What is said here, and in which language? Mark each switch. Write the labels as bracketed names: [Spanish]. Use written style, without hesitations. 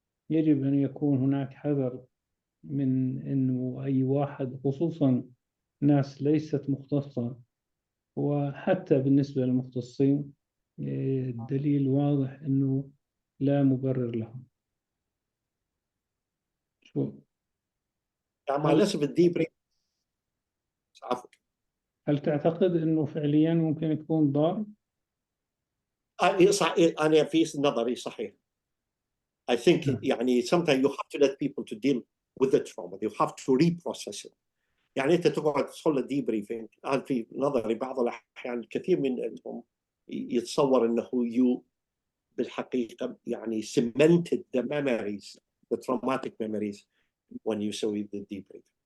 [Arabic] يجب أن يكون هناك حذر من أنه أي واحد، خصوصا ناس ليست مختصة، وحتى بالنسبة للمختصين الدليل واضح أنه لا مبرر لهم. شو يعني مع الأسف الديبريف. عفوا. هل تعتقد أنه فعليا ممكن يكون ضار؟ أنا في نظري صحيح. [English] I think يعني sometimes you have to let people to deal with the trauma. You have to reprocess it. [Arabic] يعني أنت تقعد تدخل الديبريفينج. أنا في نظري بعض الأحيان الكثير منهم يتصور أنه بالحقيقة يعني [English] cemented the memories, the traumatic memories when you [Arabic] سوي [English] the debriefing.